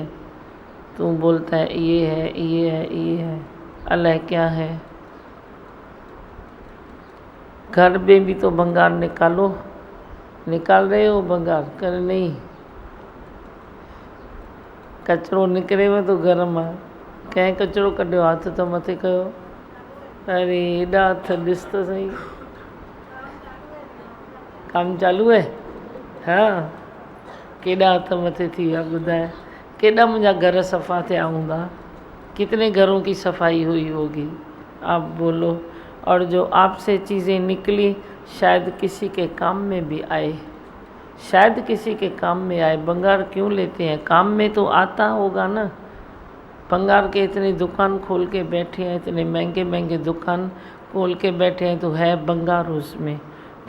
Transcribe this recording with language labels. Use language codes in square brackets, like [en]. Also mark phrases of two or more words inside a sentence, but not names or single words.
[hi] तू बोलता है ये है, ये है, ये है, अल्लाह क्या है। घर में भी तो बंगार निकालो, निकाल रहे हो बंगार, कर नहीं। [sd] कचरो निकिरे में तो गरम आहे, कंहिं कचरो कढियो हथ तो मथे कयो। अरे एॾा हथ ॾिस त सही, कमु [hi] चालू है। [sd] हाँ, केॾा हथ मथे थी विया ॿुधाए, केॾा मुंहिंजा घर सफ़ा थिया हूंदा, [hi] कितने घरों की सफाई हुई होगी, आप बोलो। और जो आपसे चीज़ें निकली शायद किसी के काम में भी आए, शायद किसी के काम में आए। बंगार क्यों लेते हैं, काम में तो आता होगा ना। बंगार के इतनी दुकान खोल के बैठे हैं, इतने महंगे महंगे दुकान खोल के बैठे हैं, तो है बंगार उसमें।